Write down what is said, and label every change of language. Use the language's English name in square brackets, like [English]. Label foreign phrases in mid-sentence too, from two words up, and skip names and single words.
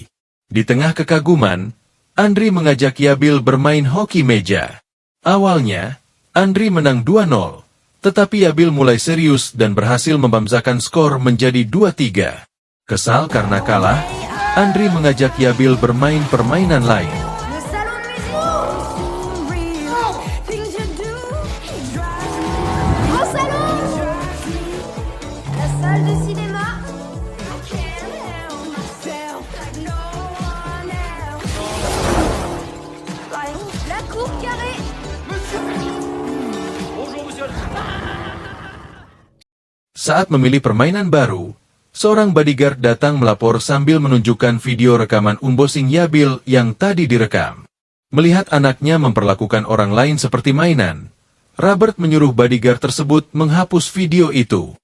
[Indonesian] Di tengah kekaguman, Andri mengajak Yabil bermain hoki meja. Awalnya, Andri menang 2-0, tetapi Yabil mulai serius dan berhasil membamzakan skor menjadi 2-3. Kesal karena kalah, Andri mengajak Yabil bermain permainan lain. [French] Le salon de musique. [English] Things you do. [French] Au salon. La salle de cinéma. La cour carrée. [Indonesian] Saat memilih permainan baru, seorang bodyguard datang melapor sambil menunjukkan video rekaman unboxing Yabil yang tadi direkam. Melihat anaknya memperlakukan orang lain seperti mainan, Robert menyuruh bodyguard tersebut menghapus video itu.